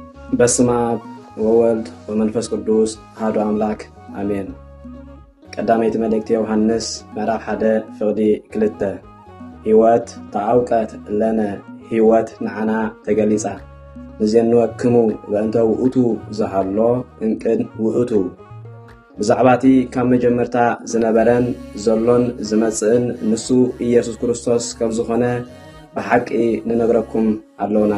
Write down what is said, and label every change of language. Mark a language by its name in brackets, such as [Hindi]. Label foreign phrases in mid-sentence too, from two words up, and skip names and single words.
[Geez] በስመ አብ ወወልድ ወመንፈስ ቅዱስ አሐዱ አምላክ አሜን። [Tigrinya] ቀዳማዊት መልእክት ዮሐንስ ምዕራፍ 1 ፍቅዲ 2 [Geez] ሕይወት ተአውቀት ለነ [Tigrinya] ሕይወት ንዓና ተገሊጻ [Geez] ንዜንወክሙ በእንተ ውእቱ [Tigrinya] ዝሃሎ እንቅን ውእቱ ብዛዕባቲ ካብ መጀመርታ ዝነበረን ዘሎን ዝመጽእን ንሱ ኢየሱስ ክርስቶስ ከም ዝኾነ ብሓቂ ንነግረኩም ኣለውና።